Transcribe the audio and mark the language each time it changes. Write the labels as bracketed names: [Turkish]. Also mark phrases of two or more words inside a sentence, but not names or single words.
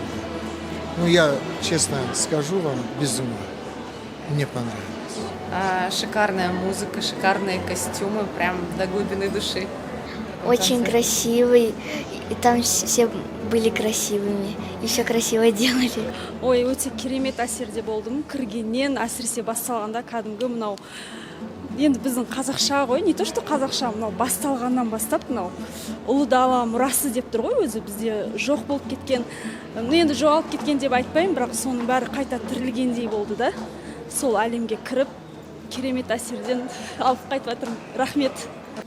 [Russian] Ну, я, честно скажу вам, без ума. Мне понравилось. Шикарная музыка, шикарные костюмы, прям до глубины души. Очень красивый, и там все были красивыми, и все красиво делали. [Kazakh] Ой, өте керемет әсерде болдым. Кіргеннен әсіресе басталғанда кәдімгі мынау енді біздің қазақша ғой, не то что қазақша, мынау басталғаннан бастап мынау ұлы дала мұрасы деп тұр ғой, өзі бізде жоқ болып кеткен. Енді жоғалып кеткен деп айтпаймын, бірақ соның бәрі қайта тірілгендей болды да. Сол әлемге кіріп керемет әсерден алып қайтып жатырмын. Рахмет.